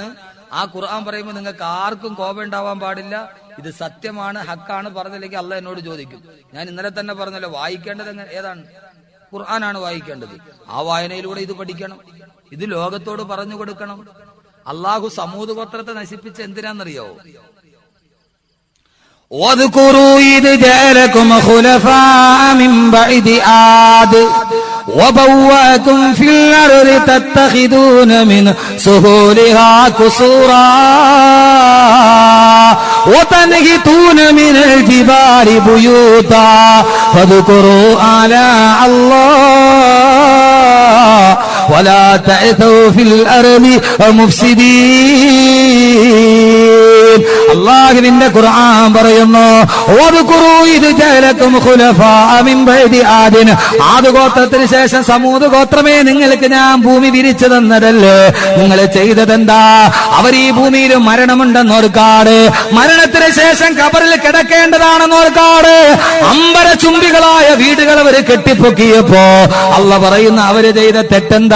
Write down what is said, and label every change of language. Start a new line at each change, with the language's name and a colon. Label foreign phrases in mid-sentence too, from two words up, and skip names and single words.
Malayalam: ആ ഖുർആൻ പറയുമ്പോൾ നിങ്ങൾക്ക് ആർക്കും കോപം ഉണ്ടാവാൻ പാടില്ല. ഇത് സത്യമാണ്, ഹക്കാണ്. പറഞ്ഞില്ലെങ്കിൽ അള്ളാഹ് എന്നോട് ചോദിക്കും. ഞാൻ ഇന്നലെ തന്നെ പറഞ്ഞല്ലോ, വായിക്കേണ്ടത് ഏതാണ്? ഖുർആനാണ് വായിക്കേണ്ടത്. ആ വായനയിലൂടെ ഇത് പഠിക്കണം. ഇത് ലോകത്തോട് പറഞ്ഞു കൊടുക്കണം. അള്ളാഹു സമൂദ് ഗോത്രത്തെ നശിപ്പിച്ച എന്തിനാണെന്നറിയോ?
Arabic: واذكروا إذ جعلكم خلفاء من بعد عاد وبوأكم في الأرض تتخذون من سهولها قصورا وتنحتون من الجبال بيوتا فاذكروا آلاء الله ولا تعثوا في الأرض مفسدين.
Malayalam: അല്ലാഹുവിന്റെ ഖുർആൻ പറയുന്നു,
Arabic: واذكروا إذ جعلكم خلفاء من بعد عاد,
Malayalam: ആദ് ഗോത്രത്തിന് ശേഷം സമൂദ് ഗോത്രമേ നിങ്ങൾക്ക് ഞാൻ ഭൂമി വിരിച്ചു തന്നതല്ലേ? നിങ്ങൾ ചെയ്തതെന്താ? അവർ ഈ ഭൂമിയിൽ മരണമുണ്ടെന്നോർക്കാട്, മരണത്തിന് ശേഷം ഖബറിൽ കിടക്കേണ്ടതാണെന്നോർക്കാട് അമ്പരചുംബികളായ വീടുകൾ അവർ കെട്ടിപ്പൊക്കിയപ്പോ അല്ലാഹ് പറയുന്ന അവര് ചെയ്ത തെറ്റെന്താ?